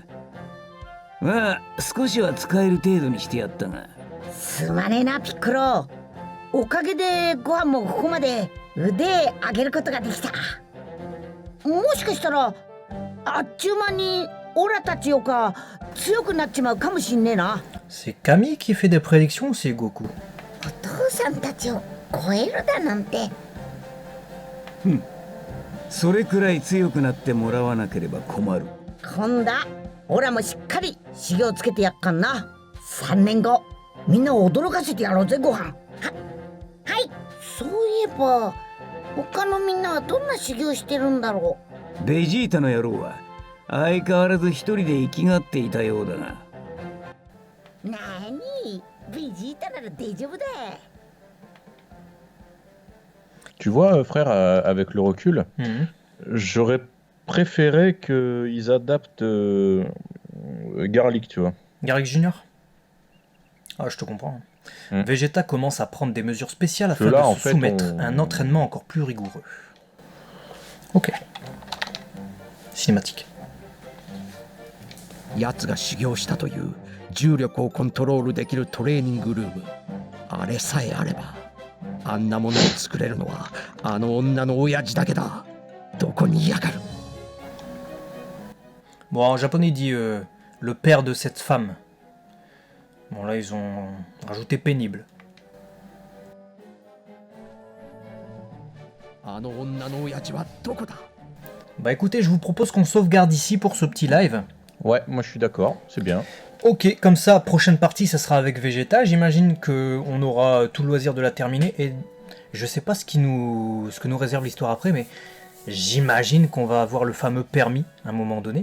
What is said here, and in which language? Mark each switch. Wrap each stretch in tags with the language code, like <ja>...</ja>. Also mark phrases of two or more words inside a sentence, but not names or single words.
<ja>まあ少しは使える程度にしてやったが。すまねえなピッコロ。おかげでご飯もここまで腕上げることができた。もしかしたらあっちゅう間にオラたちよか強くなっちまうかもしんねえな。</ja> <fr>C'est Camille qui fait des prédictions ou c'est Goku?</fr> <ja>お父さんたちを超えるだなんて。それくらい強くなってもらわなければ困る。今度オラもしっかり修行つけてやっかんな。3年後みんなを驚かせてやろうぜご飯。はい。そういえば他のみんなはどんな修行してるんだろベジータの野郎は相変わらず一人で生きがっていたようだな。う。なにベジータなら大丈夫だ。</ja> <fr>Tu vois, frère, avec le recul, j'aurais préféré qu'ils adaptent Garlic, tu vois. Garrick Junior? Ah, je te comprends. Vegeta commence à prendre des mesures spéciales afin là, de en se fait, soumettre à un entraînement encore plus rigoureux. Ok. Cinématique.</fr> <ja>奴が修行したという重力をコントロールできるトレーニングルーム、あれさえあればあんなものを作れるのはあの女の親父だけだ。どこにいやがる。</ja> <fr>Bon, en japonais, il dit le père de cette femme. Bon, là, ils ont rajouté pénible.</fr> <ja>あの女の親父はどこだ。</ja> <fr>Bah écoutez, je vous propose qu'on sauvegarde ici pour ce petit live. Ouais, moi je suis d'accord, c'est bien. Ok, comme ça, prochaine partie, ça sera avec Vegeta. J'imagine qu'on aura tout le loisir de la terminer. Et je sais pas ce que nous réserve l'histoire après, mais j'imagine qu'on va avoir le fameux permis à un moment donné.</fr>